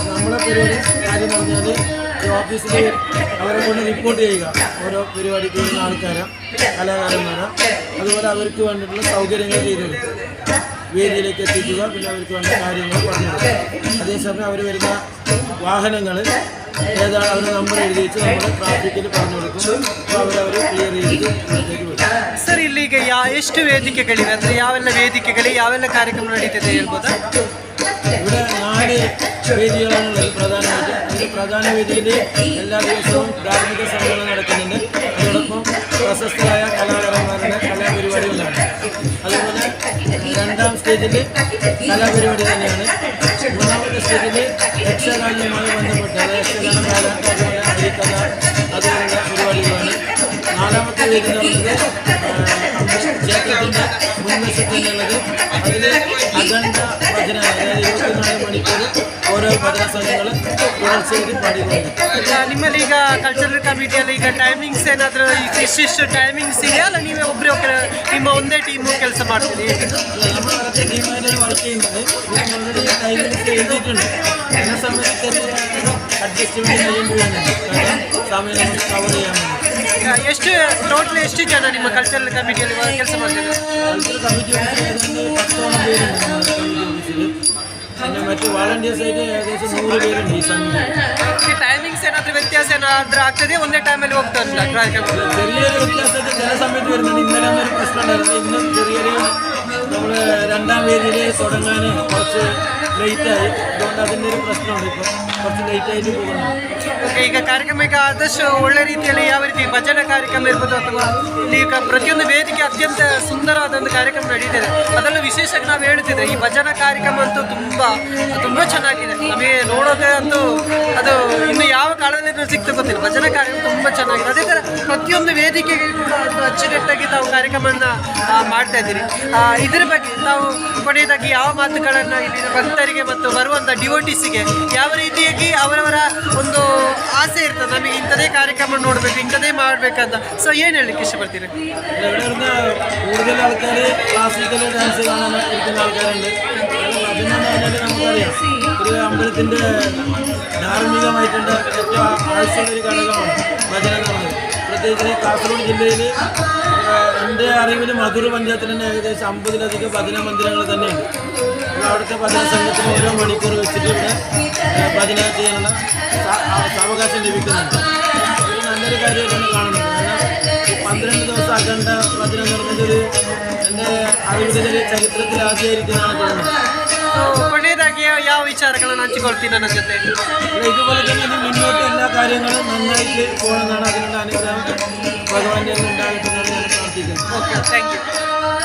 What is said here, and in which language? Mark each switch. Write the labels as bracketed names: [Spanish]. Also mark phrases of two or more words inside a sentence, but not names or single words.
[Malayalam] നമ്മളെ പരിപാടി കാര്യം പറഞ്ഞാൽ ഈ ഓഫീസിൽ അവരെ കൊണ്ട് റിപ്പോർട്ട് ചെയ്യുക, ഓരോ പരിപാടിക്ക് വരുന്ന ആൾക്കാരെ, കലാകാരന്മാരെ, അതുപോലെ അവർക്ക് വേണ്ടിയിട്ടുള്ള സൗകര്യങ്ങൾ ചെയ്ത് കൊടുക്കുക, വേദിയിലേക്ക് എത്തിക്കുക, പിന്നെ അവർക്ക് വേണ്ട കാര്യങ്ങൾ പറഞ്ഞു കൊടുക്കുക. അതേസമയം അവർ വരുന്ന വാഹനങ്ങൾ ഏതാണ് അവരുടെ നമ്പർ എഴുതി വെച്ച് നമ്മൾ ട്രാഫിക്കിൽ പറഞ്ഞു കൊടുക്കും. അപ്പോൾ അവരവർ ക്ലിയർ ചെയ്ത് ഇവിടത്തേക്ക് വരും. [Kannada] ಸರ್ ಇಲ್ಲಿ ಈಗ ಎಷ್ಟು ವೇದಿಕೆಗಳಿವೆ, ಅಂದರೆ ಯಾವೆಲ್ಲ ವೇದಿಕೆಗಳು ಯಾವೆಲ್ಲ ಕಾರ್ಯಕ್ರಮ ನಡೀತಿದೆ ಹೇಳ್ಬೋದಾ? [Malayalam] ഇവിടെ 4 വേദികളാണുള്ളത് പ്രധാനമായിട്ട്. അതിൽ പ്രധാന വേദിയിൽ എല്ലാ ദിവസവും ധാർമ്മിക സമ്മേളനം നടക്കുന്നുണ്ട്. അതോടൊപ്പം പ്രശസ്തരായ കലാകാരന്മാരുടെ കലാപരിപാടികളാണ്. അതുപോലെ 2ാം സ്റ്റേജിൽ കലാപരിപാടി തന്നെയാണ്. 3ാമത്തെ സ്റ്റേജിൽ യക്ഷഗാനവുമായി ബന്ധപ്പെട്ട യക്ഷഗാനം, കാലാട്ട്, അതുപോലെ ഹരികഥ, അതുപോലുള്ള പരിപാടികളാണ്. 4ാമത്തെ വേദി എന്ന് പറയുന്നത് ക്ഷേത്രത്തിൻ്റെ മുൻവശത്തുള്ളത്. അതിൽ അഖണ്ഡ ഭജന, അതായത് 24 മണിക്കൂർ ഓരോ ഭജന സംഘങ്ങൾ തുടർച്ചയായിട്ട് പാടിക്കൊണ്ടുണ്ട്. [Kannada] ನಿಮ್ಮಲ್ಲಿ ಈಗ [English] cultural committeeಯಲ್ಲಿ [Kannada] ಈಗ ಟೈಮಿಂಗ್ಸ್ ಏನಾದರೂ ಇಷ್ಟಿಷ್ಟು ಟೈಮಿಂಗ್ಸ್ ಇದೆಯಾ, ಅಲ್ಲ ನೀವೇ ಒಬ್ಬರೇ ನಿಮ್ಮ ಒಂದೇ ಟೀಮು ಕೆಲಸ ಮಾಡ್ತೀರಿ? [Malayalam] നമ്മൾ വേറെ ടീമായിട്ടാണ് വർക്ക് ചെയ്യുന്നത്. [English] already timings [Malayalam] എഴുതിയിട്ടുണ്ട്. എന്നെ സംബന്ധിച്ച് അഡ്ജസ്റ്റ്മെൻറ്റ് ചെയ്യുമ്പോഴാണ് സമയം നമുക്ക് കവർ ചെയ്യാൻ വേണ്ടി. [Kannada] ಎಷ್ಟು ಟೋಟಲ್ ಎಷ್ಟು ಜನ ನಿಮ್ಮ [English] cultural committeeಯಲ್ಲಿ [Kannada] ಕೆಲಸ ಮಾಡ್ತಿದ್ದಾರೆ? [English] cultural committee [Malayalam] ഓഫീസിൽ ഏതാണ്ട് 10ഓളം പേരുണ്ട് നമ്മുടെ കമ്മിറ്റി ഓഫീസിൽ. പിന്നെ മറ്റ് വാളണ്ടിയേഴ്സായിട്ട് ഏകദേശം 100 പേരുണ്ട് ഈ സമിതി. [Kannada] ಟೈಮಿಂಗ್ಸ್ ಏನಾದರೂ ವ್ಯತ್ಯಾಸ ಏನಾದರೂ ಆಗ್ತದೆ, ಒಂದೇ ಟೈಮಲ್ಲಿ ಹೋಗ್ತಾ ಇಲ್ಲ ಕಾರ್ಯಕ್ರಮ? [Malayalam] ചെറിയൊരു വ്യത്യാസത്തിൽ ചില സമയത്ത് വരുന്നുണ്ട്. ഇന്നലെ ഒരു പ്രശ്നം ഉണ്ടായിരുന്നു. ഇന്നും ചെറിയൊരു നമ്മൾ 2ാം വേദിയിൽ തുടങ്ങാൻ കുറച്ച് ലേറ്റായി. അതുകൊണ്ട് അതിൻ്റെ ഒരു പ്രശ്നമുണ്ട്. ഇപ്പോൾ കുറച്ച് ലേറ്റായിട്ട് പോകുന്നു. [Kannada] ಓಕೆ, ಈಗ ಕಾರ್ಯಕ್ರಮ ಈಗ ಆದಷ್ಟು ಒಳ್ಳೆ ರೀತಿಯಲ್ಲಿ ಯಾವ ರೀತಿ ಭಜನಾ ಕಾರ್ಯಕ್ರಮ ಇರ್ಬೋದು, ಅಥವಾ ಇಲ್ಲಿ ಈಗ ಪ್ರತಿಯೊಂದು ವೇದಿಕೆ ಅತ್ಯಂತ ಸುಂದರವಾದ ಒಂದು ಕಾರ್ಯಕ್ರಮ ನಡೀತಿದೆ. ಅದರಲ್ಲೂ ವಿಶೇಷವಾಗಿ ನಾವು ಹೇಳ್ತಿದ್ದೆ, ಈ ಭಜನಾ ಕಾರ್ಯಕ್ರಮ ಅಂತೂ ತುಂಬ ಚೆನ್ನಾಗಿದೆ. ನಮಗೆ ನೋಡೋದೇ ಅಂತೂ ಅದು ಇನ್ನು ಯಾವ ಕಾಲದಲ್ಲಿ ಸಿಗ್ತಾ ಗೊತ್ತಿಲ್ಲ. ಭಜನಾ ಕಾರ್ಯಕ್ರಮ ತುಂಬ ಚೆನ್ನಾಗಿದೆ. ಅದೇ ಥರ ಪ್ರತಿಯೊಂದು ವೇದಿಕೆಗೆ ಕೂಡ ಒಂದು ಅಚ್ಚುಕಟ್ಟಾಗಿ ತಾವು ಕಾರ್ಯಕ್ರಮವನ್ನು ಮಾಡ್ತಾ ಇದ್ದೀರಿ. ಇದರ ಬಗ್ಗೆ ತಾವು ಕೊನೆಯದಾಗಿ ಯಾವ ಮಾತುಗಳನ್ನು ಇಲ್ಲಿನ ಭಕ್ತರಿಗೆ ಮತ್ತು ಬರುವಂಥ ಡಿವೋಟಿಸಿಗೆ ಯಾವ ರೀತಿಯಾಗಿ ಅವರವರ ಒಂದು ಆಸೆ ಇರ್ತದೆ, ನಮಗೆ ಇಂಥದೇ ಕಾರ್ಯಕ್ರಮ ನೋಡಬೇಕು, ಇಂಥದೇ ಮಾಡಬೇಕಂತ, ಸೊ ಏನು ಹೇಳಲಿಕ್ಕೆ ಇಷ್ಟಪಡ್ತೀರಿ? [Malayalam] ഇവിടെ വരുന്ന കൂടുതൽ ആൾക്കാർ [English] classical dance [Malayalam] കാണാൻ ഇരിക്കുന്ന ആൾക്കാരുണ്ട്. ഭജന എന്ന് പറഞ്ഞാൽ നമുക്കറിയാം, ഒരു അമ്പലത്തിൻ്റെ ധാർമ്മികമായിട്ടുള്ള ഏറ്റവും ആവശ്യമുള്ളൊരു ഘടകമാണ് ഭജന എന്ന് പറയുന്നത്. പ്രത്യേകിച്ച് കാസർഗോഡ് ജില്ലയിൽ എൻ്റെ അറിവിൽ മധുര പഞ്ചായത്തിൽ തന്നെ ഏകദേശം 50ലധികം ഭജന മന്ദിരങ്ങൾ തന്നെയുണ്ട്. അവിടുത്തെ ഭജന സംഘത്തിന് ഓരോ മണിക്കൂർ വെച്ചിട്ട് ഇവിടെ ഭജന ചെയ്യാനുള്ള സാവകാശം ലഭിക്കുന്നുണ്ട്. ഒരു നല്ലൊരു കാര്യമായിട്ടാണ് കാണുന്നത്. കാരണം 12 ദിവസം അഖണ്ഡ ഭജന എന്ന് പറഞ്ഞതൊരു എൻ്റെ അറിവിലൊരു ചരിത്രത്തിൽ ആദ്യമായിരിക്കുന്നതാണ് തോന്നുന്നത്. [Kannada] ಕೊನೆಯದಾಗಿ ಯಾವ ವಿಚಾರಗಳನ್ನು ಹಂಚಿಕೊಳ್ತೀನಿ ನನ್ನ ಜೊತೆ? [Malayalam] ഇതുപോലെ തന്നെ ഇനി മുന്നോട്ട് എല്ലാ കാര്യങ്ങളും നന്നായിട്ട് പോകണമെന്നാണ്, അതിനുള്ള അനുഗ്രഹം ഭഗവാന്റെ ഉണ്ടാകട്ടെ എന്നാണ് ഞാൻ പ്രാർത്ഥിക്കുന്നത്. [English] okay, thank you.